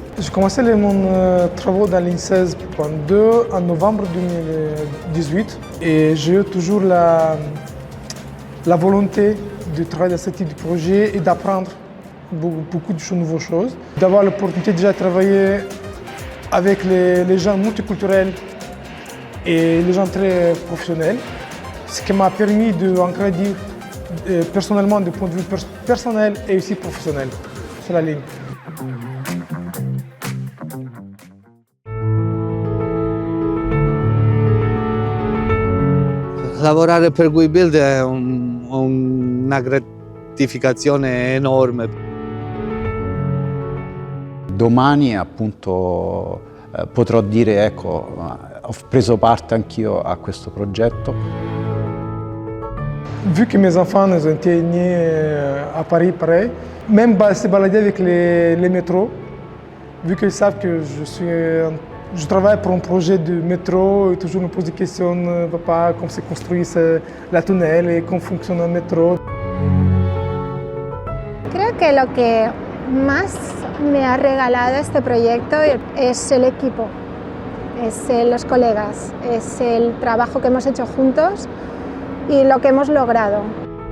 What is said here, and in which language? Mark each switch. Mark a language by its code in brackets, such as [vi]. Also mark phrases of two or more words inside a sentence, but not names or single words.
[fr] J'ai commencé mon travaux dans l'INSEAD en novembre 2018 et j'ai eu toujours la volonté de travailler dans ce type de projet et d'apprendre beaucoup de nouvelles choses. D'avoir l'opportunité déjà de travailler avec les gens multiculturels et les gens très professionnels, ce qui m'a permis d'engrandir personnellement, du point de vue personnel et aussi professionnel. C'est la ligne. [it] Lavorare per WeBuild è una gratificazione enorme. Domani appunto potrò dire ecco, ho preso parte anch'io a questo progetto. [fr] Vu que mes enfants ont été nés à Paris, pareil, même se balader avec les métros, vu qu'ils savent que je travaille pour un projet de métro, ils toujours me posent des questions, papa, comment se construit la tunnel et comment fonctionne un métro. [es] Creo que lo que más me ha regalado este proyecto es el equipo, es los colegas, es el trabajo que hemos hecho juntos y lo que hemos logrado.